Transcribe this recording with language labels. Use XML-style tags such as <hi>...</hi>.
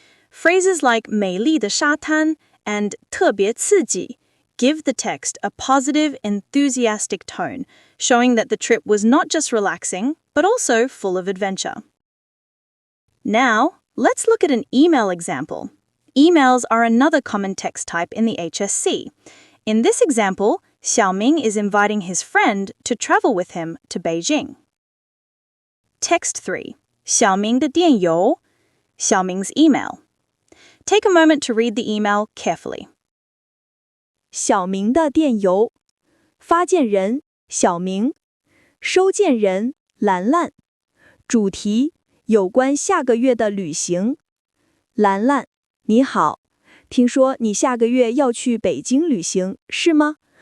<en>Phrases like</en> <zh>美丽的沙滩</zh> <en>and</en> <zh>特别刺激</zh> <en>give the text a positive, enthusiastic tone, showing that the trip was not just relaxing, but also full of adventure. Now, let's look at an email example. Emails are another common text type in the HSC. In this example, Xiaoming is inviting his friend to travel with him to Beijing. Text 3.</en> <zh>小明的电邮,</zh> <en>Xiaoming's email. Take a moment to read the email carefully.</en> <zh>小明的电邮，发件人小明，收件人兰兰，主题有关下个月的旅行。兰兰，你好，听说你下个月要去北京旅行，是吗？</zh>